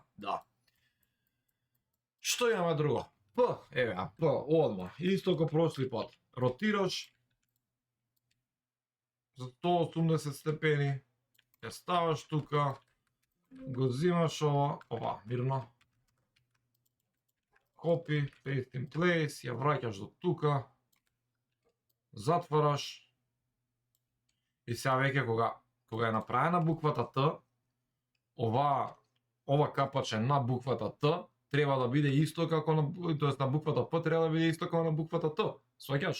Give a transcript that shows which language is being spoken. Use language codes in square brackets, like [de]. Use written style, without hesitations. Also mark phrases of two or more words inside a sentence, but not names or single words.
[mk] Да. Што имаме друго? П, еве, П, одма. Исто како прошли пат. Ротираш за 180 степени, ја ставаш тука, го зимаш ова, мирно. [en] Copy, paste in place, [mk] ја враќаш до тука, затвараш и сега веќе кога е направена буквата Т, ова капаче на буквата Т треба да биде исто како на буквата П треба да биде исто како на буквата Т. Сваќаш?